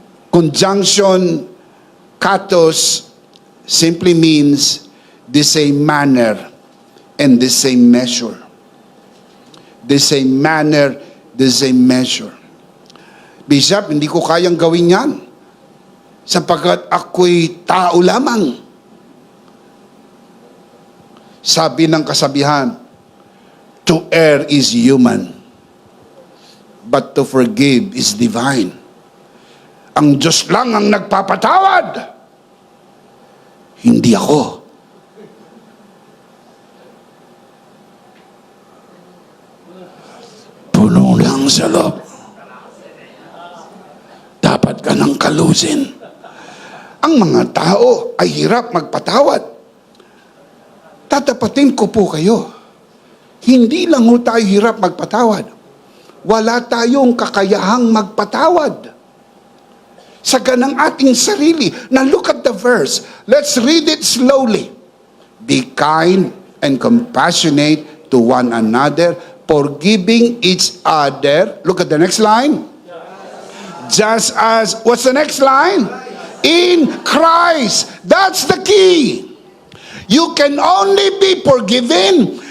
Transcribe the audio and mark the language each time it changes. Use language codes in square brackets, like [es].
[en] Conjunction, katos, simply means the same manner and the same measure. The same manner, the same measure. [tl] Bishop, hindi ko kayang gawin yan. Sapagkat ako'y tao lamang. Sabi ng kasabihan, [en] to err is human, but to forgive is divine. [tl] Ang Diyos lang ang nagpapatawad, hindi ako. Puno lang sa loob. Dapat ka nang kalusin. Ang mga tao ay hirap magpatawad. Tatapatin ko po kayo. Hindi lang ho tayo hirap magpatawad. Wala tayong kakayahang magpatawad sa ganang ating sarili. [en] Now look at the verse. Let's read it slowly. Be kind and compassionate to one another, forgiving each other. Look at the next line. Just as, what's the next line? In Christ. That's the key. You can only be forgiven.